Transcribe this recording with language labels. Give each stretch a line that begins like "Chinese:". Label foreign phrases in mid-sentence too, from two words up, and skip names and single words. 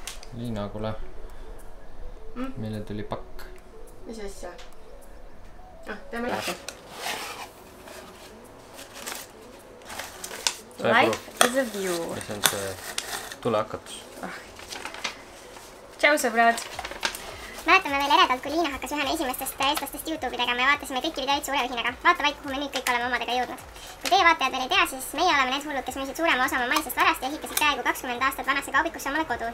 Estonian: Liina, kuule. Meile tuli pakk. Mis asja? Teeme lahti.
English: Life is a view.
Estonian: Ja see on see tulehakatus. Tšau, sõbrad! Mäletame veel eredalt, kui Liina hakkas ühena esimestest eestlastest YouTube'i tegema ja vaatasime kõiki videoid suure ühinaga. Vaata vaid, kuhu me nüüd kõik oleme omadega jõudnud. Kui teie vaatajad veel ei tea, siis meie oleme need hullud, kes müüsid suurema osa oma maisest varast ja ehitasid peaaegu 20 aastat vanasse kaubikusse omale kodu.